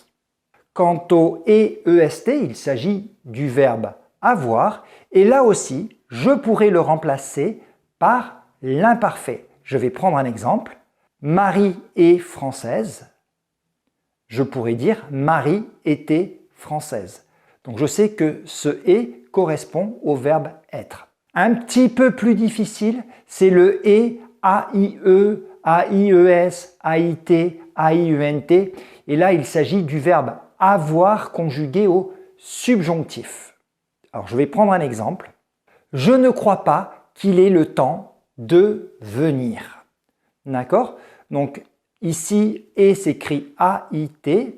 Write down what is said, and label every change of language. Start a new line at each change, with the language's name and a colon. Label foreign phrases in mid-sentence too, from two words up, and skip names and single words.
French: Quant au EST, il s'agit du verbe avoir et là aussi, je pourrais le remplacer par l'imparfait. Je vais prendre un exemple. Marie est française. Je pourrais dire Marie était française. Donc je sais que ce « et » correspond au verbe être. Un petit peu plus difficile, c'est le « et », A-I-E, A-I-E-S, A-I-T, A-I-E-N-T. Et là, il s'agit du verbe avoir conjugué au subjonctif. Alors, je vais prendre un exemple. Je ne crois pas qu'il ait le temps de venir. D'accord? Donc, ici, et s'écrit A-I-T.